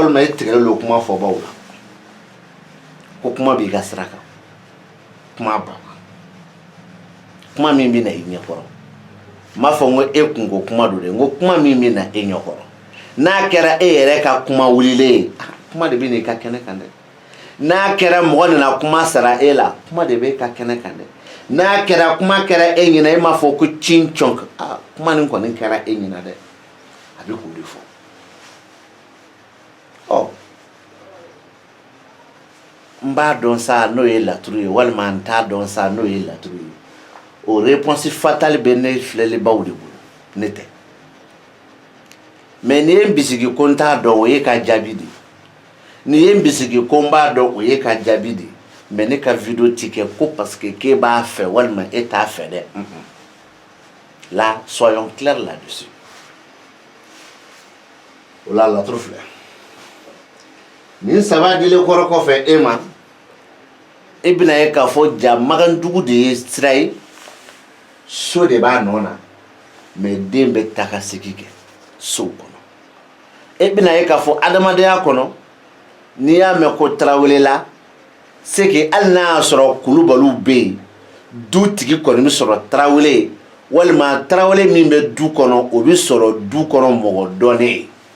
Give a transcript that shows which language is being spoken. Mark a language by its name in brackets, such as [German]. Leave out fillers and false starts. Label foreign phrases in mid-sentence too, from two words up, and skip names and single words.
[Bambara] walima i tigɛlen don kuma fɔbaw la ko kuma b'i ka sira kan kuma ba kuma min bɛ na i ɲɛkɔrɔ n m'a fɔ n ko e kunko kuma don dɛ n ko kuma min bɛ na e ɲɛkɔrɔ n'a kɛra e yɛrɛ ka kuma wulilen ye kuma de bɛ na i ka kɛnɛ kan dɛ n'a kɛra mɔgɔ nana kuma sara e la kuma de bɛ e ka kɛnɛ kan dɛ n'a kɛra kuma kɛra e ɲɛna e m'a fɔ ko cin cɔn kuma nin kɔni kɛra e ɲɛna dɛ a bɛ k'o de fɔ ɔ n b'a dɔn sa n'o ye laturu ye walima n t'a dɔn sa n'o ye laturu ye o [French] réponse fatale [Bambara] bɛ ne filɛlibaw de bolo ne tɛ mais nin ye n bisigi ko n t'a dɔn o ye ka jaabi de nin ye n bisigi ko n b'a dɔn o ye ka jaabi de mais ne ka vidéo ti kɛ ko [French] parce que [Bambara] k'e b'a fɛ walima e t'a fɛ dɛ [French] là soyons clairs là-dessus [Bambara] o la laturu filɛ nin saba dilen kɔrɔ kɔfɛ e ma e bɛna ye k'a fɔ ja magandugu de ye sira ye so de b'a nɔ na mais den bɛ taa ka segin kɛ so kɔnɔ e bɛna ye k'a fɔ adamadenya kɔnɔ n'i y'a mɛn ko tarawele la [French] c'est que [Bambara] hali n'a y'a sɔrɔ kulubaliw bɛ yen dutigi kɔni bɛ sɔrɔ tarawele ye walima tarawele min bɛ du kɔnɔ o bɛ sɔrɔ du kɔnɔ mɔgɔ dɔnnen ye